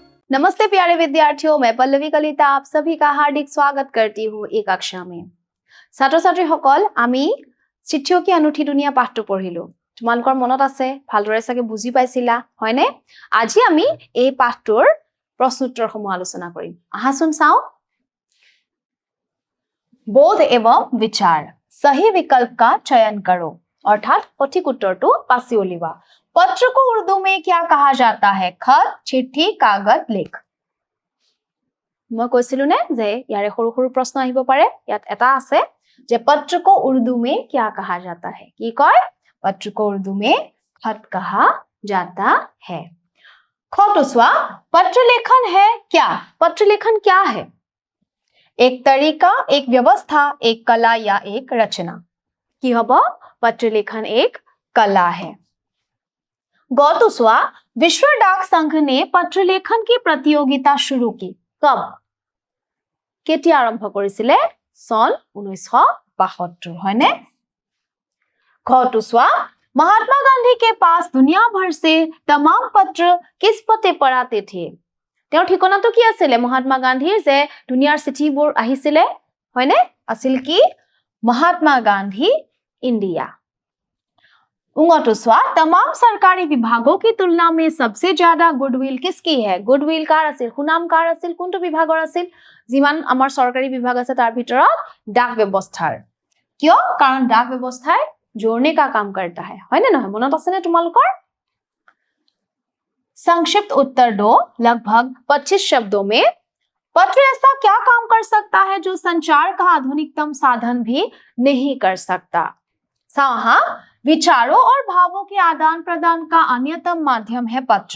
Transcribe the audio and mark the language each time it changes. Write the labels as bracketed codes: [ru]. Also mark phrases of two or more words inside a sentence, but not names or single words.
[hi] नमस्ते प्यारे विद्यार्थियों, मैं पल्लवी कलिता आप सभी का हार्दिक स्वागत करती हूँ एक कक्षा में। [as] ছাত্ৰ ছাত্ৰীসকল আমি চিঠিও কি अनूठी दुनिया পাঠটো পঢ়িলো। তোমালোকৰ মনত আছে, ভালদৰে চাগে বুজি পাইছিলা, হয়নে? আজি আমি এই পাঠটোৰ প্ৰশ্নোত্তৰসমূহ আলোচনা কৰিম। আহাচোন চাও। [hi] बोध एवं विचार, सही विकल्प का चयन करो, अर्थात [as] সঠিক উত্তৰটো বাছি উলিওৱা। [hi] पत्र को उर्दू में क्या कहा जाता है? खत, चिट्ठी, कागज, लेख। [as] मैं কৈছিলো নে যে ইয়াৰে সৰু সৰু প্ৰশ্ন আহিব পাৰে। ইয়াত এটা আছে যে [hi] पत्र को उर्दू में क्या कहा जाता है? [as] কি কয়? [hi] पत्र को उर्दू में खत कहा जाता है। खतुस्वा, पत्र लेखन है क्या? पत्र लेखन क्या है? एक तरीका, एक व्यवस्था, एक कला या एक रचना। [as] কি হ'ব? [hi] पत्र लेखन एक कला है। गौतुस्वा, विश्व डाक संघ ने पत्र लेखन की प्रतियोगिता शुरू की कब? केতিয়া आरंभ কৰিছিলে? सन 1972 হয়নে? घटुस्वा, महात्मा गांधी के पास दुनिया भर से तमाम पत्र किस पते पर आते थे? [as] তেওঁৰ ঠিকনাটো কি আছিল? महात्मा गांधीৰ যে দুনিয়াৰ চিঠিবোৰ আহিছিলে, হয়নে? আছিল কি? [hi] महात्मा गांधी इंडिया। उंगटुस्वा, तमाम सरकारी विभागों की तुलना में सबसे ज्यादा गुडविल किसकी है? [as] গুডউইল কাৰ আছিল, সুনাম কাৰ আছিল, কোনটো বিভাগৰ আছিল? যিমান আমাৰ সৰকাৰি বিভাগ আছে তাৰ ভিতৰত ডাক ব্যৱস্থাৰ। কিয়? কাৰণ ডাক ব্যৱস্থাই [hi] जोड़ने का काम करता है, [as] হয়নে নহয়? মনত আছে নে তোমালোকৰ? [hi] संक्षिप्त उत्तर दो, लगभग 25 शब्दों में। पत्र ऐसा क्या काम कर सकता है जो संचार का आधुनिकतम साधन भी नहीं कर सकता? विचारों और भावों के आदान प्रदान का अन्यतम माध्यम है पत्र।